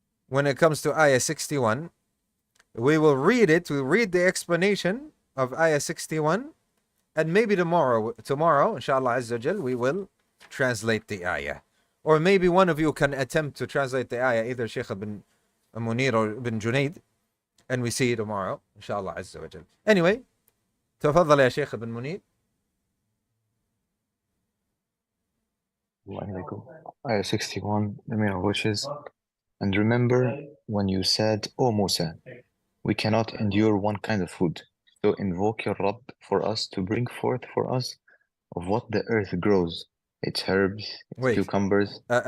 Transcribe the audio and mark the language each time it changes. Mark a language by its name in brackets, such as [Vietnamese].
[English] when it comes to Ayah 61. We will read it. We'll read the explanation of Ayah 61. And maybe tomorrow, inshallah Azza wa Jal, we will translate the Ayah. Or maybe one of you can attempt to translate the Ayah, either Sheikh ibn Munir or ibn Junaid. And we see you tomorrow, inshallah Azza wa Jal. [Arabic] Anyway, تفضل يا شيخ ابن منير. [English] Ayah 61, the meaning of which is, and remember when you said, O Musa, we cannot endure one kind of food, so invoke your Rabb for us to bring forth for us of what the earth grows, its herbs, its cucumbers.